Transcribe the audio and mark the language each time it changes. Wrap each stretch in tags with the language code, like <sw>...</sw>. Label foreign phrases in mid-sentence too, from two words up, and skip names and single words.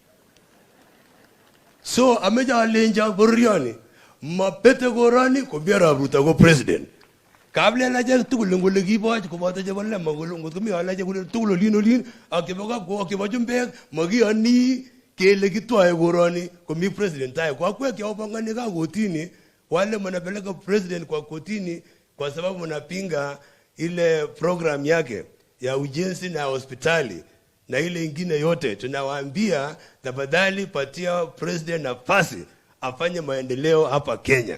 <kln>so ameche alenjo bororioni mapete koroni ko biarab Ruto ko president kaplelachek tugul ngole kiboch koboto chebo lema kole ngot komi alache kole tugul olin ak chebo kapko ak chebo chumbek makiyoni kele kitwae koroni komi president tai kwa kwek ya upangani ka kotini</kln> <sw>wale mnapeleka president kwa kotini kwa sababu mnapinga ile program yake ya ujenzi na hospitali na ile ingine yote. Tunawaambia tafadhali patia president nafasi afanye maendeleo hapa Kenya.</sw>